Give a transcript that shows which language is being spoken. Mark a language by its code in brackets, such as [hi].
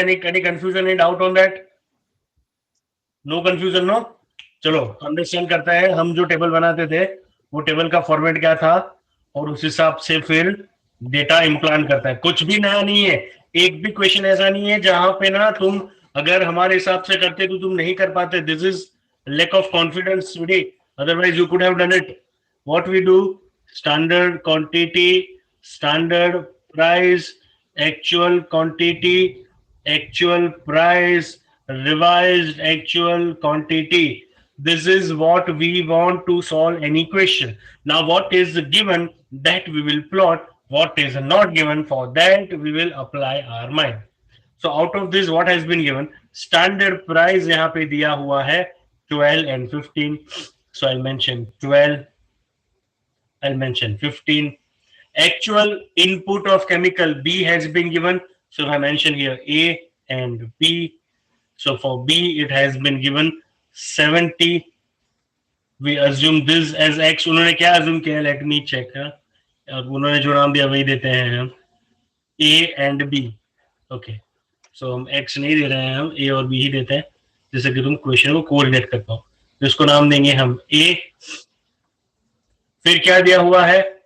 [en] Any confusion, any doubt on that? No confusion, no? [hi] चलो understand करता है. हम जो टेबल बनाते थे वो टेबल का फॉर्मेट क्या था और उस हिसाब से फिर डेटा इम्प्लांट करता है, कुछ भी नया नहीं है। एक भी क्वेश्चन ऐसा नहीं है जहां पे ना तुम अगर हमारे हिसाब से करते तो तुम नहीं कर पाते। [en] This is lack of confidence today, otherwise you could have done it. What we do: standard quantity, standard price, actual quantity, actual price, revised actual quantity. This is what we want to solve any question. Now what is given, that we will plot. What is not given, for that we will apply our mind. So out of this what has been given? [hi] Standard price यहाँ पे दिया हुआ है 12 and 15. [en] So I'll mention 12, I'll mention 15. Actual input of chemical B has been given. So I mention here A and B. So for B it has been given 70. We assume this as X. [hi] उन्होंने क्या assume किया? [en] Let me check. [hi] अब उन्होंने जो नाम दिया वही देते हैं हम, A and B. [en] Okay. [hi] सो हम एक्स नहीं दे रहे हैं, हम ए और बी ही देते हैं, जिससे कि तुम क्वेश्चन को कोऑर्डिनेट कर पाओ। तो इसको नाम देंगे हम ए। फिर क्या दिया हुआ है?